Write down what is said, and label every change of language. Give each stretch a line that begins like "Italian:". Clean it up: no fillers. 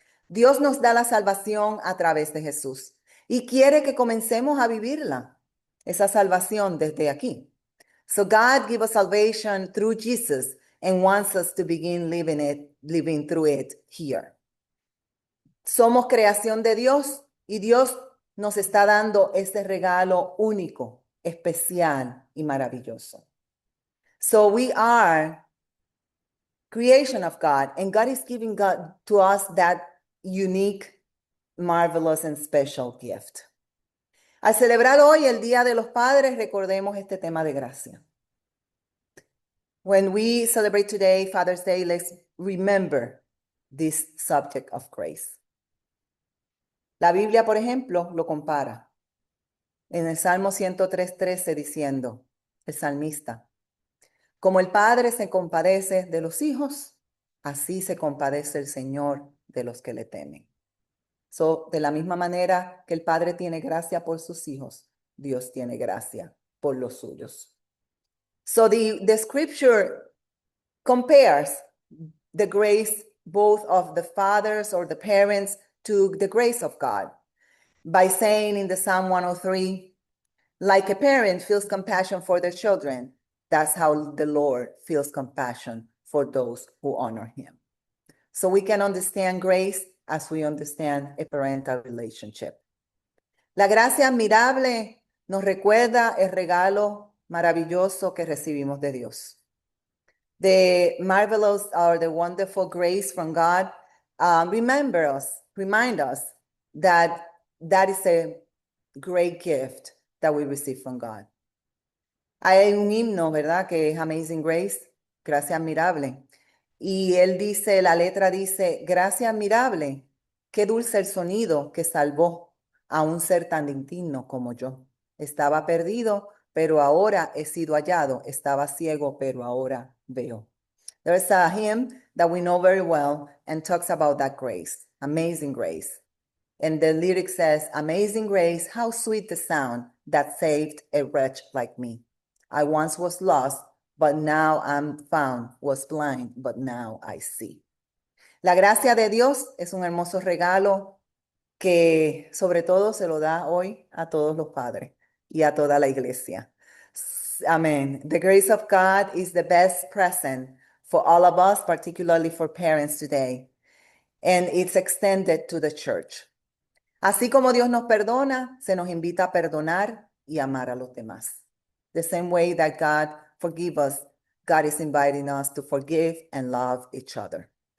Spanish: Dios nos da la salvación a través de Jesús y quiere que comencemos a vivirla, esa salvación desde aquí.
English: So God gave us salvation through Jesus and wants us to begin living through it here.
Spanish: Somos creación de Dios y Dios nos está dando este regalo único, especial y maravilloso.
English: So we are creation of God, and God is giving God to us that unique, marvelous, and special gift.
Spanish: Al celebrar hoy el Día de los Padres, recordemos este tema de gracia.
English: When we celebrate today, Father's Day, let's remember this subject of grace.
Spanish: La Biblia, por ejemplo, lo compara en el Salmo 103:13 diciendo, el salmista, como el Padre se compadece de los hijos, así se compadece el Señor de los que le temen. So, de la misma manera que el Padre tiene gracia por sus hijos, Dios tiene gracia por los suyos.
English: So the scripture compares the grace both of the fathers or the parents to the grace of God by saying in the Psalm 103, Like a parent feels compassion for their children, that's how the Lord feels compassion for those who honor him. So we can understand grace as we understand a parental relationship.
Spanish: La gracia admirable nos recuerda el regalo maravilloso que recibimos de Dios.
English: The marvelous or the wonderful grace from God remind us that that is a great gift that we receive from God.
Spanish: Hay un himno, ¿verdad? Que es Amazing Grace, gracia admirable. Y él dice, la letra dice, gracia admirable, qué dulce el sonido que salvó a un ser tan indigno como yo. Estaba perdido, pero ahora he sido hallado. Estaba ciego, pero ahora veo.
English: There's a hymn that we know very well and talks about that grace, amazing grace. And the lyric says, amazing grace, how sweet the sound that saved a wretch like me. I once was lost, but now I'm found, was blind, but now I see.
Spanish: La gracia de Dios es un hermoso regalo que sobre todo se lo da hoy a todos los padres y a toda la iglesia.
English: Amen. The grace of God is the best present for all of us, particularly for parents today. And it's extended to the church.
Spanish: Así como Dios nos perdona, se nos invita a perdonar y amar a los demás.
English: The same way that God forgives us, God is inviting us to forgive and love each other.